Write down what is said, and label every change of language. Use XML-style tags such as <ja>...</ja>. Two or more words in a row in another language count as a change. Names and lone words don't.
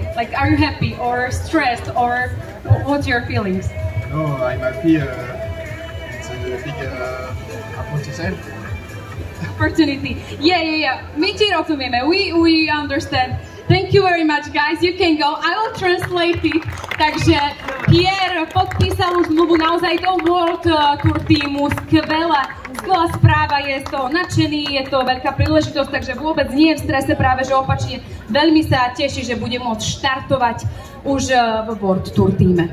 <en>Like, are you happy or stressed or what's your feelings? No, I'm happy. It's a big Opportunity. Yeah.</en> <sk>My ti rozumieme.</sk> <en>We understand. Thank you very much, guys. You can go. I will translate it.</en> <sk>Takže Pierre podpísal už zmluvu naozaj do World Tour týmu. Skvelá správa, je z toho nadšený, je to veľká príležitosť, takže vôbec nie je v strese, práve že opačne veľmi sa teší, že bude môcť štartovať už v World Tour týme.</sk>